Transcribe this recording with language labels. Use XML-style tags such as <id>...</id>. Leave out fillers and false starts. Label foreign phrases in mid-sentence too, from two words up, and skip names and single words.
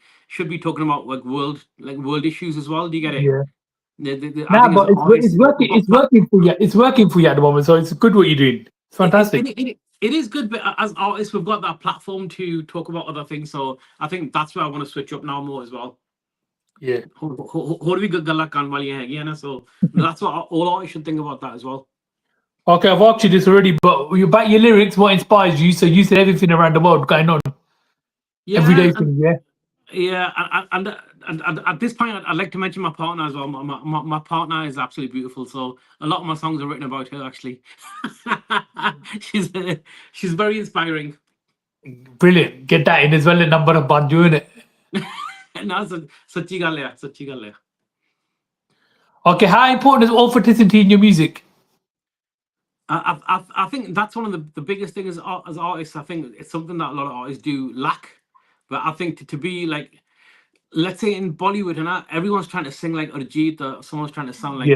<en>Should be talking about like world issues as well. Do you get it? Yeah. I Nah, think as but an it's artist, working. It's working for you. It's working for you at the moment. So it's good what you're doing. It's fantastic. it is good, but as artists, we've got that platform to talk about other things. So I think that's where I want to switch up now more as well. Yeah.</en> <pa>ਹੋਰ ਵੀ ਗੱਲਾਂ ਕਰਨ ਵਾਲੀਆਂ ਹੈਗੀਆਂ ਨਾ,</pa> <en>so that's what all artists should think about that as well. Okay, I've asked you this already, but about your lyrics, what inspires you? So you said everything around the world going on, everyday Yeah, things, yeah. yeah, and at this point, I'd like to mention my partner as well. My partner is absolutely beautiful, so a lot of my songs are written about her. Actually, she's very inspiring. Brilliant. Get that in as well. The number of band doing it. No,</en> <pa>ਸੱਚੀ ਗੱਲ ਹੈ, ਸੱਚੀ ਗੱਲ ਹੈ.</pa> <en>Okay, how important is authenticity in your music? I think that's one of the biggest things as artists. I think it's something that a lot of artists do lack. But I think to be like, let's say in Bollywood, and everyone's trying to sing like Arjit, or someone's trying to sound like</en>